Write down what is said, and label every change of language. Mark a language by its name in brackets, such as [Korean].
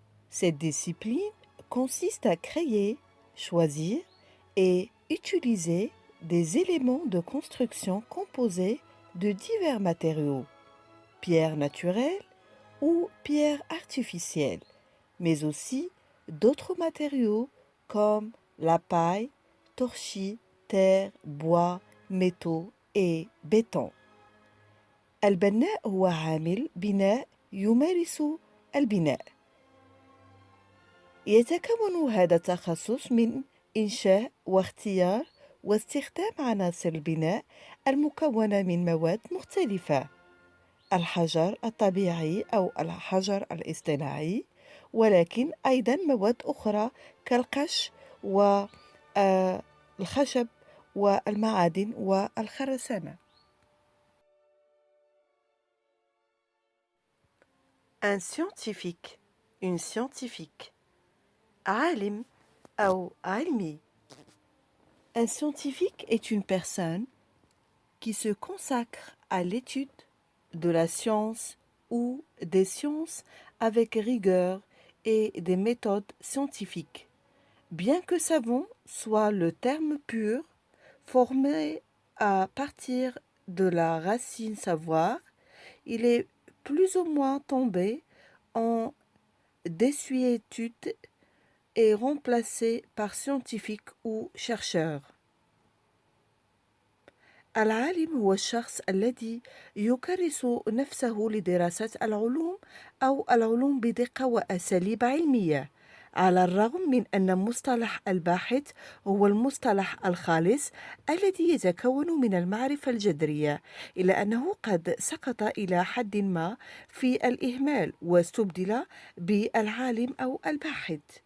[French] Cette discipline consiste à créer, choisir et utiliser des éléments de construction composés de divers matériaux, pierres naturelles ou pierres artificielles, mais aussi d'autres matériaux comme la paille, torchis, terre, bois, métaux et béton. [Arabic] البناء هو عامل بناء يمارس البناء. يتكون هذا التخصص من إنشاء واختيار واستخدام عناصر البناء المكونة من مواد مختلفة، الحجر الطبيعي أو الحجر الاصطناعي، ولكن أيضا مواد أخرى كالقش والخشب والمعادن والخرسانة. [French] Un scientifique, une scientifique. [Arabic] عالم أو علمي. [French] Un scientifique est une personne qui se consacre à l'étude de la science ou des sciences avec rigueur et des méthodes scientifiques. Bien que savant soit le terme pur, formé à partir de la racine savoir, il est plus ou moins tombé en désuétude et remplacé par scientifique ou chercheur. [Arabic] العالم هو الشخص الذي يكرس نفسه لدراسة العلوم أو العلوم بدقة وأساليب علمية، على الرغم من أن مصطلح الباحث هو المصطلح الخالص الذي يتكون من المعرفة الجذرية، إلا أنه قد سقط إلى حد ما في الإهمال واستبدل بالعالم أو الباحث.